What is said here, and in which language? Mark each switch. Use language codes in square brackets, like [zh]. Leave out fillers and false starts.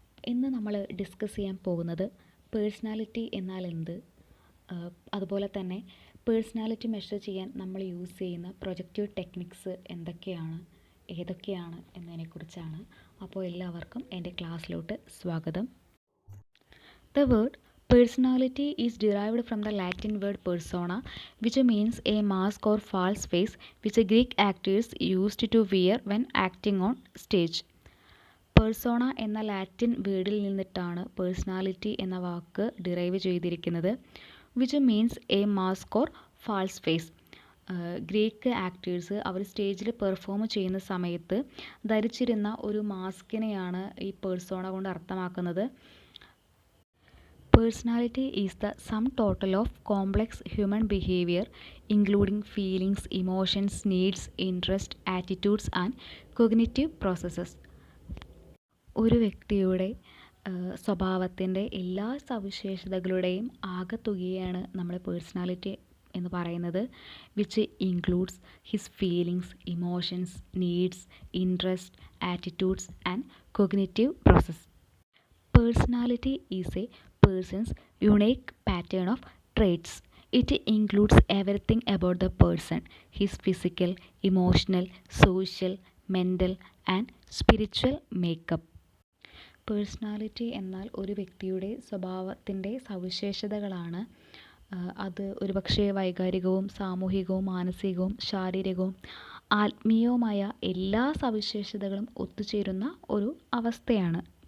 [ml] ഇന്ന് നമ്മൾ ഡിസ്കസ് ചെയ്യാൻ പോകുന്നത് പേഴ്സണാലിറ്റി എന്നാൽ എന്ത്, അതുപോലെ തന്നെ പേഴ്സണാലിറ്റി മെഷർ ചെയ്യാൻ നമ്മൾ യൂസ് ചെയ്യുന്ന പ്രൊജക്റ്റീവ് ടെക്നിക്സ് ഏതൊക്കെയാണ് എന്നതിനെക്കുറിച്ചാണ്. അപ്പോൾ എല്ലാവർക്കും എൻ്റെ ക്ലാസ്സിലോട്ട് സ്വാഗതം. [en] The word personality is derived from the Latin word persona, which means a mask or false face which Greek actors used to wear when acting on stage. [ml] Persona എന്ന Latin വേർഡിൽ നിന്നിട്ടാണ് personality എന്ന വാക്ക് derive ചെയ്തിരിക്കുന്നത്. [en] Which means a mask or false face. [ml] Greek actors അവർ സ്റ്റേജിൽ perform ചെയ്യുന്ന സമയത്ത് ധരിച്ചിരുന്ന ഒരു മാസ്കിനെയാണ് ഈ പേഴ്സോണ കൊണ്ട് അർത്ഥമാക്കുന്നത്. [en] Personality is the sum total of complex human behavior, including feelings, emotions, needs, interests, attitudes, and cognitive processes. [ml] ഒരു വ്യക്തിയുടെ സ്വഭാവത്തിൻ്റെ എല്ലാ സവിശേഷതകളുടെയും ആകെത്തുകയാണ് നമ്മൾ പേഴ്സണാലിറ്റി എന്ന് പറയുന്നത്. [en] Which includes his feelings, emotions, needs, interest, attitudes and cognitive process. Personality is a person's unique pattern of traits. It includes everything about the person, his physical, emotional, social, mental and spiritual makeup. [ml] Personality എന്നാൽ ഒരു വ്യക്തിയുടെ സ്വഭാവത്തിൻ്റെ സവിശേഷതകളാണ്. അത് ഒരുപക്ഷെ വൈകാരികവും സാമൂഹികവും മാനസികവും ശാരീരികവും ആത്മീയവുമായ എല്ലാ സവിശേഷതകളും ഒത്തുചേരുന്ന ഒരു അവസ്ഥയാണ്.